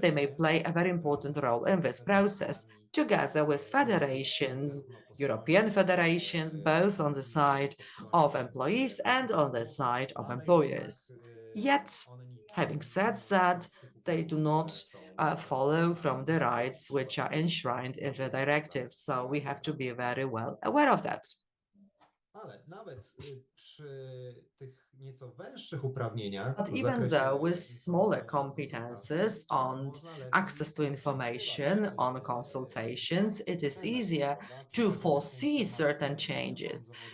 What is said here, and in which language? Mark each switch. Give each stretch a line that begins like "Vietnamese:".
English: They may play a very important role in this process, together with federations, European federations, both on the side of employees and on the side of employers. Yet, having said that, they do not follow from the rights which are enshrined in the directive. So we have to be very well aware of that.
Polish: Ale nawet przy tych nieco węższych uprawnieniach,
English: but even though with smaller competences on access to information, on consultations, it is easier to foresee certain changes.